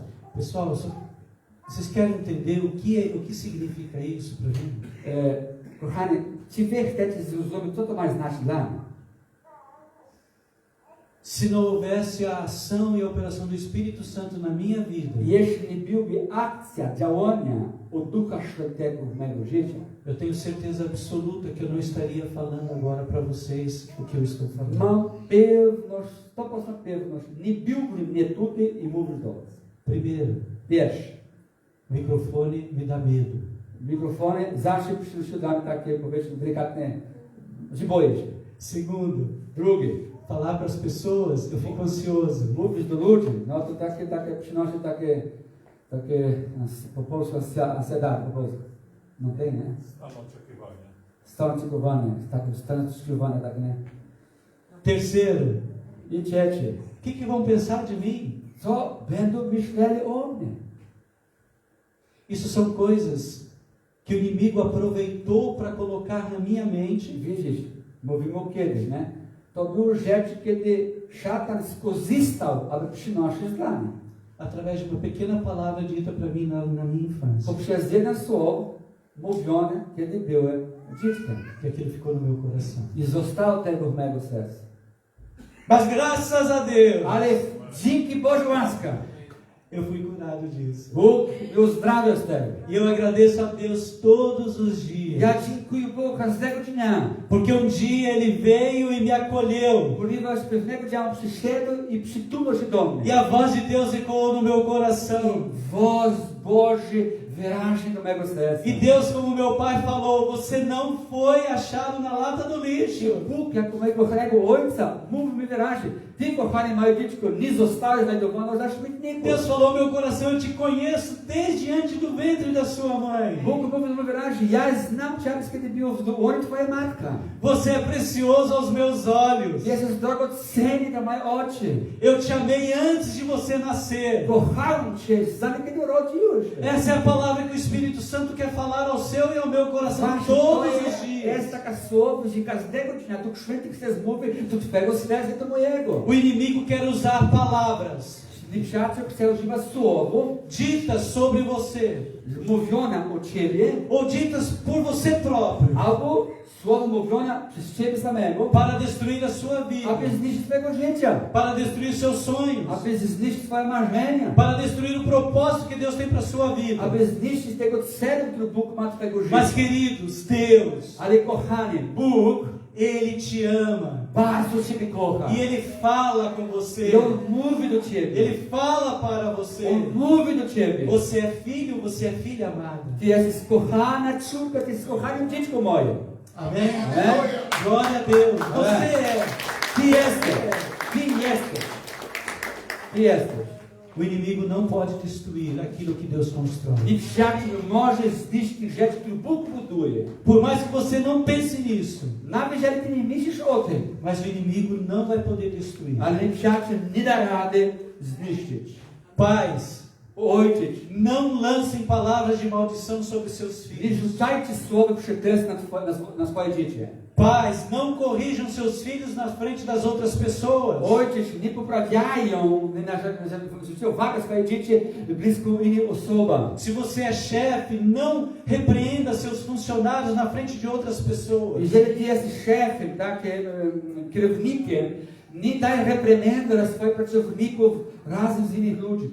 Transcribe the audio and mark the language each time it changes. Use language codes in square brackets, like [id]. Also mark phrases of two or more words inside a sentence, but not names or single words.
[pt] Pessoal, vocês querem entender o que significa isso para mim? [pl] Kochani, czy wy chcecie zrozumieć, co to ma znaczyć dla mnie? [pt] Se não houvesse a ação e a operação do Espírito Santo na minha vida, [pl] Jeśli nie byłaby akcja, działania od Ducha Świętego w mego życia, [pt] eu tenho certeza absoluta que eu não estaria falando agora para vocês o que eu estou falando. [pl] mam pewność, 100% pewność, nie byłbym mnie tutaj i mówił do was. [pt] Primeiro, [pl] Pierwszy, [pt] o microfone me dá medo. [pl] mikrofony zawsze przynoszą dla mnie takie, powiedzmy, delikatne, że boję się. [pt] Segundo, [pl] Drugi, [pt] falar para as pessoas, eu fico ansioso. [pl] mówisz do ludzi, no to takie przynosi takie, po polsku ansiedad, po polsku. No tej, nie? Stan oczekiwania, stan oczekiwania, tak nie? [pt] Terceiro, [pl] I trzeci, [pt] o que vão pensar de mim? [pl] co będą myśleli o mnie? [pt] Isso são coisas que o inimigo aproveitou para colocar na minha mente. [pl] Widzisz, mówimy o kiedyś, nie? To były rzeczy, kiedy szatan skorzystał, aby przynosić dla mnie. [pt] Através de uma pequena palavra dita para mim na minha infância. [pl] Poprzez jedno słowo mówione, kiedy byłem dzieckiem. [pt] Que aquilo ficou no meu coração. [pl] I zostało tego w mego serca. [pt] Mas graças a Deus, [pl] Ale dzięki Bożej łaska, [pt] eu fui curado disso. [pl] Bóg mnie uzdrawiał z tego. [pt] E eu agradeço a Deus todos os dias. [pl] Ja dziękuję Bogu każdego dnia. [pt] Porque um dia Ele veio e me acolheu. [pl] Ponieważ pewnego dnia przyszedł i przytulał się do mnie. [pt] E a voz de Deus ecoou no meu coração. [pl] Voz Boży wyraźnie do mego serca. [pt] E Deus, como meu pai falou, você não foi achado na lata do lixo. [pl] Bóg, jak do mojego kochanego ojca, mówił mi wyraźnie, ty, kochany moje dziecko, nie zostałeś znajdowany na śmietniku. [pt] Deus falou, meu coração, eu te conheço desde antes do ventre da sua mãe. [pl] Bóg mówił mi wyraźnie, ja znam cię, kiedy był w łonie twoja matka. [pt] Você é precioso aos meus olhos. [pl] Jesteś drogocenny dla moich oczy. [pt] Eu te amei antes de você nascer. [pl] Kocham cię, zanim kiedy urodziłeś się. [pt] Essa é a palavra que o Espírito Santo quer falar ao seu e ao meu coração [pl] Właśnie [pt] todos [pl] to [pt] os dias. [pl] jest taka słowo, że każdego dnia Duch Święty chce zmówić do twojego serca i do mojego. [pt] O inimigo quer usar palavras [pl] Nieprzyjaciel chce używać słowo [pt] ditas sobre você [pl] mówione o ciebie, [pt] ou ditas por você próprio [pl] albo słowo mówione przez ciebie samego, [pt] para destruir a sua vida, [pl] aby zniszczyć twojego życia, [pt] para destruir seus sonhos, [pl] aby zniszczyć twoje marzenia, [pt] para destruir o propósito que Deus tem para sua vida. [pl] aby zniszczyć tego celu, który Bóg ma twojego życia. [pt] Mas queridos, Deus, [pl] Ale kochany, Bóg [pt] Ele te ama [pl] bardzo ciebie kocha. [pt] e Ele fala com você. [pl] I On mówi do ciebie. [pt] Ele fala para você. [pl] On mówi do ciebie. [pt] Você é filho, você é filha amada. [pl] Ty jesteś kochana córka, ty jesteś kochane dziecko moje. [pt] Amém? Amém. Glória a Deus. Você é. [pl] Ty jesteś. Ty jesteś. Ty jesteś. [pt] O inimigo não pode destruir aquilo que Deus constrói. [pl] Nieprzyjaciel może zniszczyć rzeczy, które Bóg buduje. [pt] Por mais que você não pense nisso, [pl] Nawet jeżeli ty nie myślisz o tym, [pt] mas o inimigo não vai poder destruir. [pl] ale nieprzyjaciel nie da rady zniszczyć. [pt] Pais, [pl] Ojciec, [pt] não lancem palavras de maldição sobre seus [pl] nie [pt] filhos. [pl] rzucajcie słowa przeklęstw na swoje dzieci. [pt] Pais, não corrijam seus filhos na frente das outras pessoas. [pl] Ojciec, nie poprawiają, żeby zwrócić uwagę swoje dzieci blisko innej osoby. [pt] Se você é chefe, não repreenda seus funcionários na frente de outras pessoas. [pl] Jeżeli ty jesteś szefem, tak, kierownikiem, nie daj reprymendy dla swoich pracowników razem z innymi ludźmi.